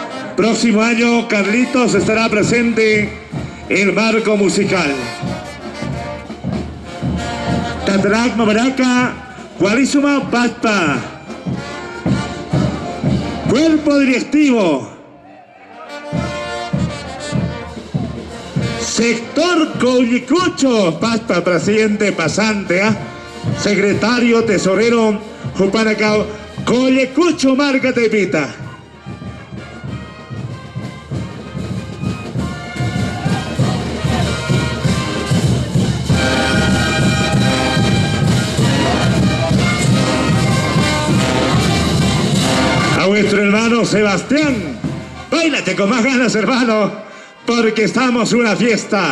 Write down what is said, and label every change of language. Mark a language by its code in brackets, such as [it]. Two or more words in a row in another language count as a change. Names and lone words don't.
[es] Próximo año Carlitos estará presente en el marco musical. Tatarak Mabaraca, Cualizuma Pasta. Cuerpo directivo. Sector Collicucho, Pasta, presidente pasante, secretario, tesorero, Jupanacao, Collicucho, marca Tepita. A vuestro hermano Sebastián, báilate con más ganas, hermano, porque estamos en una fiesta.